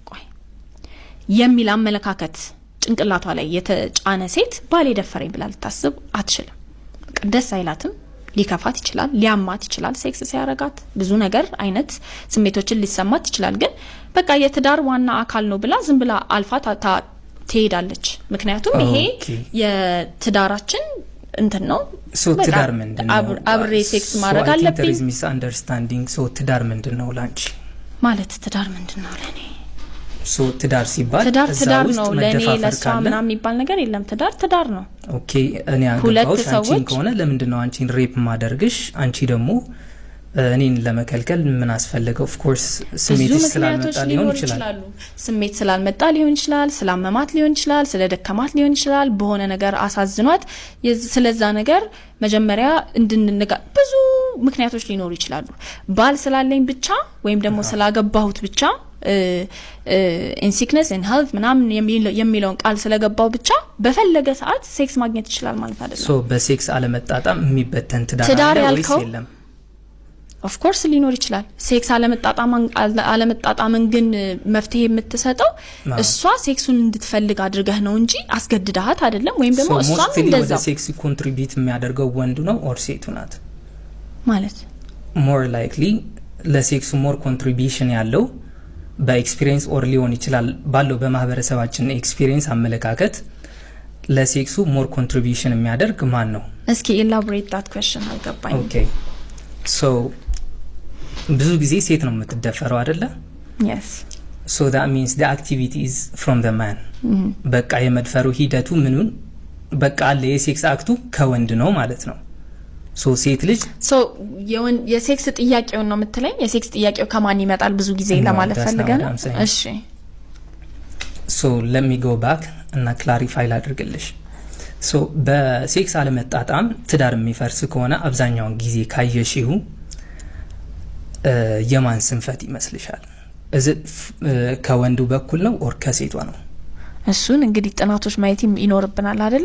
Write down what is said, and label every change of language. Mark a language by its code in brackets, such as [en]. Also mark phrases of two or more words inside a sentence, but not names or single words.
[am] የሚል አመለካከት ጭንቅላቷ ላይ የተጫነ ሴት ባል የደፈረኝ ብላ ልታስብ አትችልም። ደስ አይላትም፣ ሊከፋት ይችላል፣ ሊያማት ይችላል። ሴክስ ሲያረጋት ብዙ ነገር አይነት ስሜቶችን ሊሰማት ይችላል። ግን በቃ የትዳር ዋና አካል ነው ብላ ዝም ብላ አልፋ ትሄዳለች። ምክንያቱም ይሄ የትዳራችን እንትን ነው። ሶ ትዳር ምንድነው? አብሬ ሴክስ ማድረግ አለብኝ። [en] there is misunderstanding [am] ሶ ትዳር ምንድነው ላንቺ? ማለት ትዳር ምንድነው ለኔ? ሶ ትዳር ሲባል ትዳር ነው ለኔ ለሷ ምናምን የሚባል ነገር የለም። ትዳር ነው። ኦኬ እኔ አንገባውሽ አንቺን ከሆነ ለምንድነው አንቺን ሬፕ ማደርግሽ? አንቺ ደግሞ እኔን ለመከልከል ምን አስፈልገው? [en] of course [am] ስሜት ስላልመጣ ሊሆን ይችላል። ስሜት ስላልመጣ ሊሆን ይችላል፣ ስላመማት ሊሆን ይችላል፣ ስለደከማት ሊሆን ይችላል፣ በሆነ ነገር አሳዝኗት ስለዛ ነገር መጀመሪያ እንድንነጋ ብዙ ምክንያቶች ሊኖሩ ይችላሉ። ባል ስላለኝ ብቻ ወይም ደግሞ ስላገባሁት ብቻ [en] in sickness and health [am] ምናምን የሚለውን ቃል ስለገባው ብቻ በፈለገ ሰዓት ሴክስ ማግኘት ይችላል ማለት አይደለም። ሶ በሴክስ አለመጣጣም የሚበተን ትዳር ወይስ የለም? [en] of course [am] ሊኖር ይችላል። ሴክስ አለመጣጣምን ግን መፍትሄ የምትሰጠው እሷ ሴክሱን እንድትፈልግ አድርገህ ነው እንጂ አስገድዳሃት አይደለም። ወይም ደግሞ እሷም እንደዛ [en] sex contribute [am] የሚያደርገው ወንዱ ነው ኦር ሴቱ ናት? ማለት [en] more likely [am] ለሴክሱ [en] more contribution [am] ያለው በኤክስፒሪየንስ ኦር ሊሆን ይችላል ባለው በማህበረሰባችን ኤክስፒሪየንስ አመለካከት ለሴክሱ [en] more contribution [am] የሚያደርግ ማን ነው? እስኪ [en] elaborate that question [am] አልገባኝ። [en] okay so [am] ብዙ ጊዜ ሴት ነው የምትደፈረው አይደለ? [en] yes so that means the activity is from the man [am] በቃ የመድፈሩ ሂደቱ ምኑን በቃ አለ የሴክስ አክቱ ከወንድ ነው ማለት ነው። ሶ ሴት ልጅ የሴክስ ጥያቄው ነው የምትለኝ? የሴክስ ጥያቄው ከማን ይመጣል ብዙ ጊዜ ለማለት ፈልገና እሺ [en] so let me go back [am] እና ክላሪፋይ ላድርግልሽ። ሶ በሴክስ አለመጣጣም ትዳር የሚፈርስ ከሆነ አብዛኛውን ጊዜ ካየሽው የማን ስንፈት ይመስልሻል? ከወንዱ በኩል ነው ኦር ከሴቷ ነው? እሱን እንግዲህ ጥናቶች ማየት ይኖርብናል አይደለ?